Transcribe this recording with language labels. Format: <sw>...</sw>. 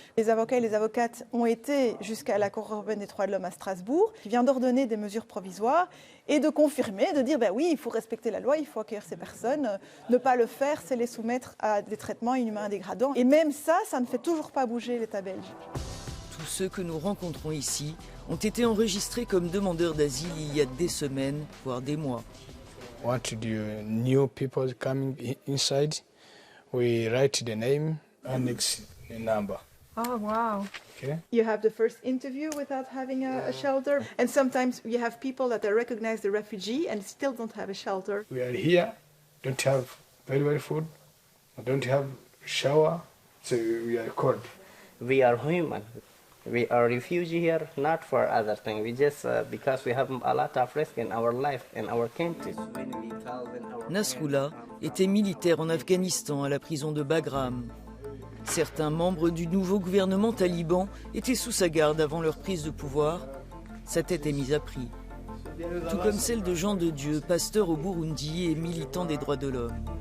<fr>Les avocats et les avocates ont été jusqu'à la Cour européenne des droits de l'homme à Strasbourg, qui vient d'ordonner des mesures provisoires et de confirmer, de dire ben oui, il faut respecter la loi, il faut accueillir ces personnes, ne pas le faire, c'est les soumettre à des traitements inhumains et dégradants. Et même ça, ça ne fait toujours pas bouger l'État belge. Tous ceux que nous rencontrons ici ont été enregistrés comme demandeurs d'asile il y a des semaines, voire des mois.</fr> <en>Want to do new people coming inside, we write the name and next the number. Oh, wow. Okay. You have the first interview without having a shelter. And sometimes you have people that are recognized the refugee and still don't have a shelter. We are here, don't have very food, don't have shower, so we are cold. We are human. We are refugees here, not for other things. We just because we have a lot of risk in our life, in our country.</en> <fr>Nasrullah était militaire en Afghanistan à la prison de Bagram. Certains membres du nouveau gouvernement taliban étaient sous sa garde avant leur prise de pouvoir. Sa tête est mise à prix. Tout comme celle de Jean de Dieu, pasteur au Burundi et militant des droits de l'homme.</fr>